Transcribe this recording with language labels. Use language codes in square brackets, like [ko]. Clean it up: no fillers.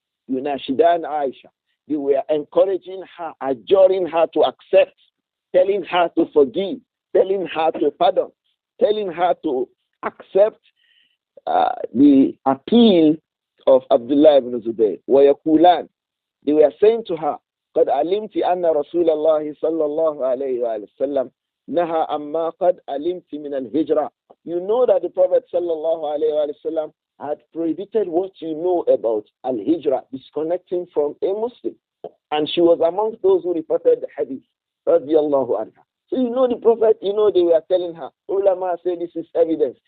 [ar] Yunashidan Aisha. [en] They were encouraging her, adjuring her to accept, telling her to forgive, telling her to pardon, telling her to accept the appeal of Abdullah ibn Zubayr. [ar] وَيَقُولَانِ. [en] They were saying to her, [ar] قَدْ عَلِمْتِ أَنَّ رَسُولَ اللَّهِ صَلَّى اللَّهُ عَلَيْهِ وَسَلَّمَ نَهَى أَمَّا قَدْ عَلِمْتِ مِنَ الْهِجْرَةِ. [en] You know that the Prophet sallallahu alayhi wasallam had prohibited what you know about al-hijrah, disconnecting from a Muslim. And she was amongst those who reported the hadith. Radiallahu anha. So you know the Prophet, you know they were telling her, ulama say this is evidence.